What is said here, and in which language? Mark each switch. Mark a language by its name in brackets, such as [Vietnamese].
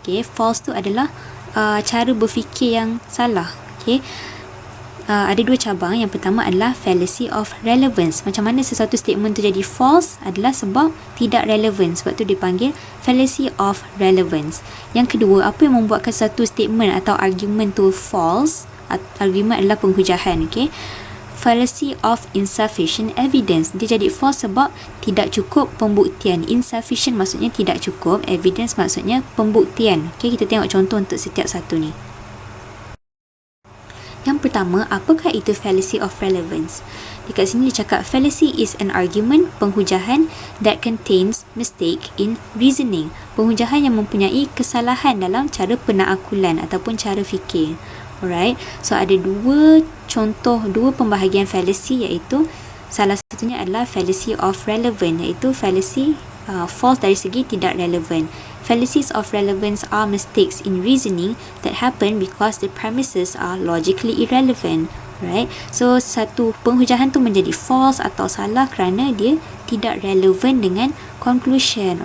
[Malay] False tu adalah cara berfikir yang salah. Ada dua cabang. Yang pertama adalah fallacy of relevance. Macam mana sesuatu statement tu jadi false adalah sebab tidak relevan. Sebab tu dipanggil fallacy of relevance. Yang kedua, apa yang membuatkan satu statement atau argument tu false? Argument adalah penghujahan. [English] Fallacy of insufficient evidence. [Malay] Dia jadi false sebab tidak cukup pembuktian. Insufficient maksudnya tidak cukup. Evidence maksudnya pembuktian. Kita tengok contoh untuk setiap satu ni. Yang pertama, apakah itu fallacy of relevance? Dekat sini dia cakap [English] fallacy is an argument, [Malay] penghujahan [English] that contains mistake in reasoning. [Malay] Penghujahan yang mempunyai kesalahan dalam cara penaakulan ataupun cara fikir. Alright, so ada dua pembahagian fallacy, iaitu salah satunya adalah fallacy of relevance, iaitu fallacy false dari segi tidak relevan. [English] Fallacies of relevance are mistakes in reasoning that happen because the premises are logically irrelevant. Right? [Malay] So satu penghujahan tu menjadi false atau salah kerana dia tidak relevan dengan conclusion.